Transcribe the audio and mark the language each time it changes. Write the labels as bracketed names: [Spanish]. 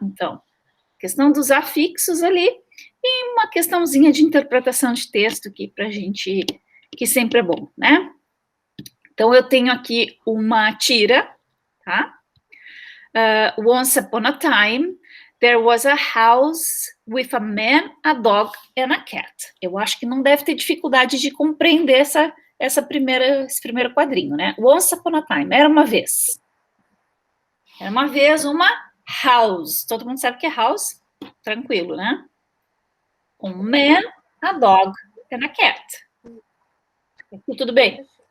[Portuguese] Então, questão dos afixos ali e uma questãozinha de interpretação de texto aqui para a gente, que sempre é bom, né? Então, eu tenho aqui uma tira, tá? [English] Once upon a time, there was a house with a man, a dog and a cat. [Portuguese] Eu acho que não deve ter dificuldade de compreender esse primeiro quadrinho, né? [English] Once upon a time, [Portuguese] era uma vez. Era uma vez uma house. Todo mundo sabe que é house? Tranquilo, né? Um man, [English] a dog and a cat. [Portuguese] Tudo bem?